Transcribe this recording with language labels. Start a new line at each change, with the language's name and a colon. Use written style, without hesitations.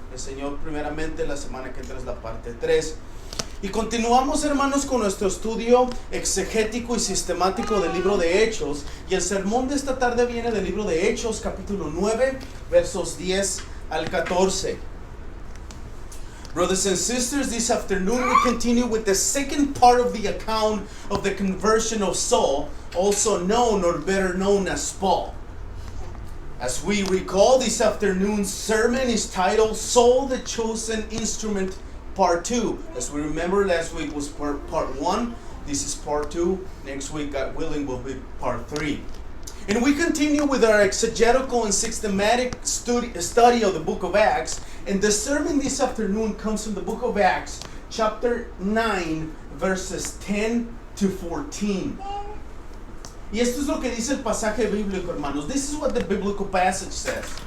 Spanish: El Señor primeramente, la semana que entra es la parte 3. Y continuamos, hermanos, con nuestro estudio exegético y sistemático del libro de Hechos. Y el sermón de esta tarde viene del libro de Hechos, capítulo 9, versos 10 al 14.
English: Brothers and sisters, this afternoon we continue with the second part of the account of the conversion of Saul, also known or better known as Paul. As we recall, this afternoon's sermon is titled Saul the Chosen Instrument, Part 2. As we remember, last week was part 1. This is part 2. Next week, God willing, will be part 3. And we continue with our exegetical and systematic study of the book of Acts. And the sermon this afternoon comes from the book of Acts, chapter 9, verses 10 to 14.
Spanish: Y esto es lo que dice el pasaje bíblico, hermanos.
English: This is what the biblical passage says.